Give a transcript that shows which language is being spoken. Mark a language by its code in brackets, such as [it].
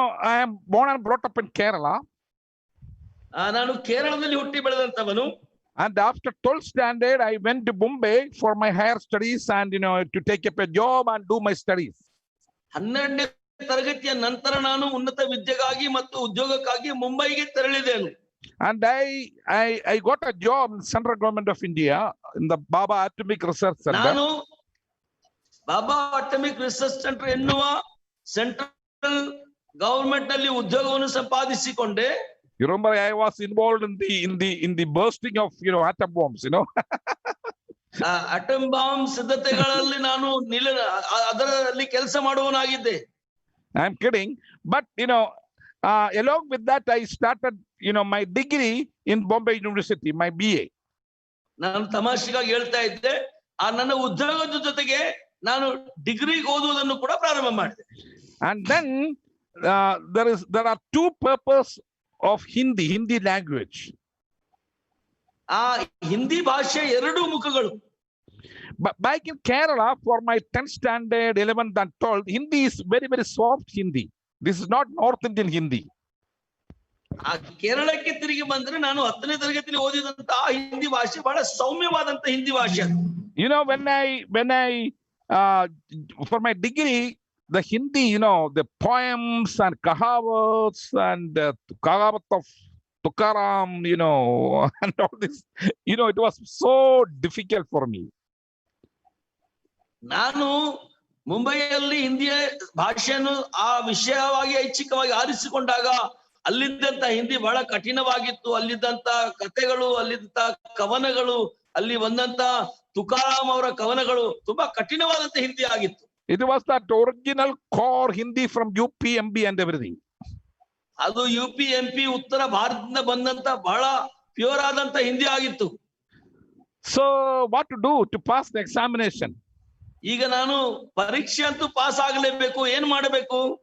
[en] I am born and brought up in Kerala. [kn] ನಾನು ಕೇರಳದಲ್ಲಿ ಹುಟ್ಟಿ ಬೆಳೆದಂತವನು. [en] And after 12th standard, I went to Bombay for my higher studies and, to take up a job and do my studies. [kn] 12ನೇ ತರಗತಿಯ ನಂತರ ನಾನು ಉನ್ನತ ವಿದ್ಯೆಗಾಗಿ ಮತ್ತು ಉದ್ಯೋಗಕ್ಕಾಗಿ ಮುಂಬೈಗೆ ತೆರಳಿದೆನು. [en] And I got a job in Central Government of India in the Baba Atomic Research Center. [kn] ನಾನು ಬಾಬಾ atomic research centre ಎನ್ನುವ central government ನಲ್ಲಿ ಉದ್ಯೋಗವನ್ನು ಸಂಪಾದಿಸಿಕೊಂಡೆ. [en] You remember I was involved in the bursting of atom bombs, [kn] atom bomb ಸಿದ್ಧತೆಗಳಲ್ಲಿ ನಾನು ಅದರಲ್ಲಿ ಕೆಲಸ ಮಾಡುವನಾಗಿದ್ದೆ. [en] I'm kidding, but along with that I started my degree in Bombay University, my BA. [kn] ನಾನು ತಮಾಷೆಗಾಗಿ ಹೇಳ್ತಾ ಇದ್ದೆ, ನನ್ನ ಉದ್ಯೋಗದ ಜೊತೆಗೆ ನಾನು ಡಿಗ್ರಿ ಓದುವುದನ್ನು ಕೂಡ ಪ್ರಾರಂಭ ಮಾಡಿದೆ. [en] And then there are two purposes of Hindi language. [kn] ಆ ಹಿಂದಿ ಭಾಷೆ ಎರಡು ಮುಖಗಳು. [en] But back in Kerala, for my 10th standard, 11th and 12th, Hindi is very, very soft Hindi. This is not North Indian Hindi. [kn] ಆ ಕೇರಳಕ್ಕೆ ತಿರುಗಿ ಬಂದ್ರೆ ನಾನು 10ನೇ ತರಗತಿಯಲ್ಲಿ ಓದಿದಂತ ಆ ಹಿಂದಿ ಭಾಷೆ ಬಹಳ ಸೌಮ್ಯವಾದಂತ ಹಿಂದಿ ಭಾಷೆ. [en] You know, when I for my degree, the Hindi, you know, the poems and kahavats and kahavat of Tukaram, you know, and all this, you know, it was so difficult for me. [kn] ನಾನು ಮುಂಬೈಯಲ್ಲಿ ಹಿಂದಿಯ ಭಾಷೆಯನ್ನು ಆ ವಿಷಯವಾಗಿ ಐಚ್ಛಿಕವಾಗಿ ಆರಿಸಿಕೊಂಡಾಗ ಅಲ್ಲಿದ್ದಂತ ಹಿಂದಿ ಬಹಳ ಕಠಿಣವಾಗಿತ್ತು. ಅಲ್ಲಿದ್ದಂತ ಕಥೆಗಳು, ಅಲ್ಲಿದ್ದಂತ ಕವನಗಳು, ಅಲ್ಲಿ ಬಂದಂತ ತುಕಾರಾಮ್ ಅವರ ಕವನಗಳು ತುಂಬಾ ಕಠಿಣವಾದಂತ ಹಿಂದಿ ಆಗಿತ್ತು. [en] It was that original core Hindi from UP, MP and everything. [kn] ಅದು UP, MP ಉತ್ತರ ಭಾರತದಿಂದ ಬಂದಂತ ಬಹಳ ಪ್ಯೂರ್ ಆದಂತ ಹಿಂದಿ ಆಗಿತ್ತು. [en] So what to do to pass the examination? [kn] ಈಗ ನಾನು ಪರೀಕ್ಷೆ ಅಂತೂ ಪಾಸ್ ಆಗಲೇಬೇಕು, ಏನ್ ಮಾಡಬೇಕು?